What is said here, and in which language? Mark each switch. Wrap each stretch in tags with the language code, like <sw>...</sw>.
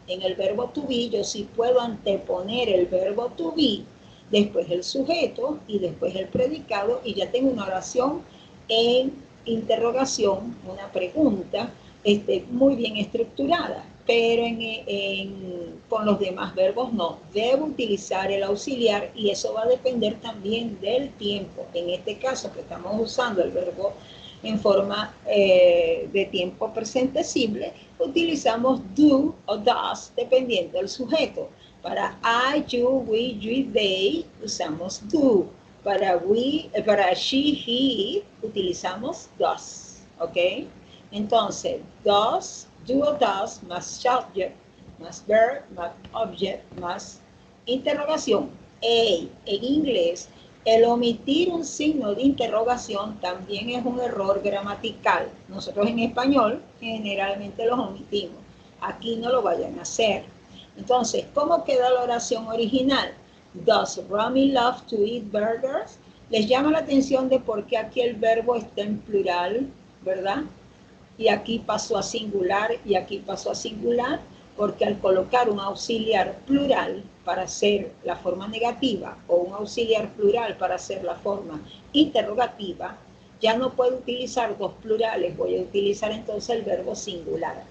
<es>En el verbo to be yo sí puedo anteponer el verbo to be, después el sujeto y después el predicado y ya tengo una oración en interrogación, una pregunta muy bien estructurada, pero con los demás verbos no. Debo utilizar el auxiliar y eso va a depender también del tiempo. En este caso que estamos usando el verbo en forma de tiempo presente simple, utilizamos do o does dependiendo del sujeto. Para I, you, we, you y they usamos do. Para she, he, utilizamos does. ¿Ok? Entonces, does, do o does, más subject, más verb, más object, más interrogación. En inglés, El omitir un signo de interrogación también es un error gramatical. Nosotros en español generalmente los omitimos. Aquí no lo vayan a hacer. Entonces, ¿cómo queda la oración original?</es> <en>Does Rami love to eat burgers?</en> <es>Les llama la atención de por qué aquí el verbo está en plural, ¿verdad? Y aquí pasó a singular y aquí pasó a singular, porque al colocar un auxiliar plural para hacer la forma negativa o un auxiliar plural para hacer la forma interrogativa, ya no puedo utilizar dos plurales, voy a utilizar entonces el verbo singular.</es>